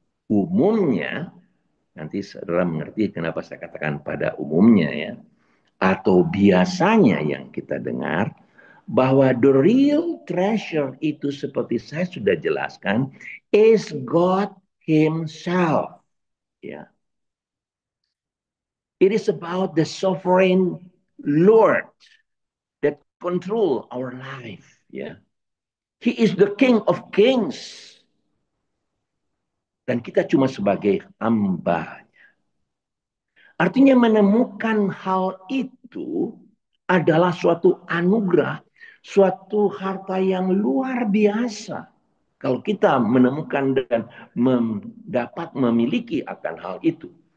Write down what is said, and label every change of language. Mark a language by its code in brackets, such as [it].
[id] umumnya, nanti saudara mengerti kenapa saya katakan pada umumnya ya, atau biasanya yang kita dengar, bahwa [en] the real treasure [id] itu seperti saya sudah jelaskan, [en] is God Himself. [id] Ya. [en] It is about the sovereign Lord that control our life. Ya, He is the King of Kings. [id] Dan kita cuma sebagai hamba. Artinya menemukan hal itu adalah suatu anugerah, suatu harta yang luar biasa. Kalau kita menemukan dan dapat memiliki akan hal itu.